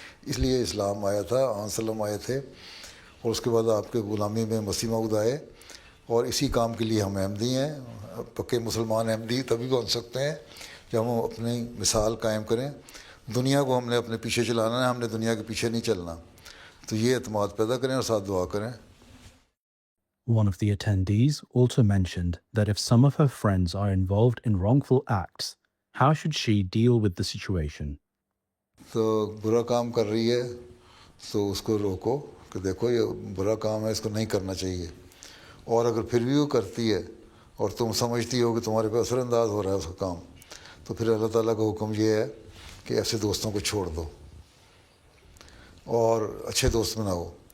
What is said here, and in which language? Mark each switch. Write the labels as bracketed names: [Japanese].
[Urdu] اس لیے اسلام آیا تھا, آن سلم آئے تھے, اور اس کے بعد آپ کے غلامی میں مسیح موعود آئے, اور اسی کام کے لیے ہم احمدی ہیں. پکے مسلمان احمدی تبھی بن سکتے ہیں جب ہم اپنی مثال قائم کریں دنیا کو ہم نے اپنے پیچھے چلانا ہے, ہم نے دنیا کے پیچھے نہیں چلنا. تو یہ اعتماد پیدا کریں اور ساتھ دعا کریں. [English] One of the attendees also mentioned that if some of her friends are involved in wrongful acts, how should she deal with the situation? [Urdu] تو برا کام کر رہی ہے تو اس کو روکو کہ دیکھو یہ برا کام ہے, اس کو نہیں کرنا چاہیے. اور اگر پھر بھی وہ کرتی ہے اور تم سمجھتی ہو کہ تمہارے پہ اثر انداز ہو رہا ہے اس کا کام, تو پھر اللہ تعالیٰ کا حکم یہ ہے کہ ایسے دوستوں کو چھوڑ دو اور اچھے دوست بناؤ.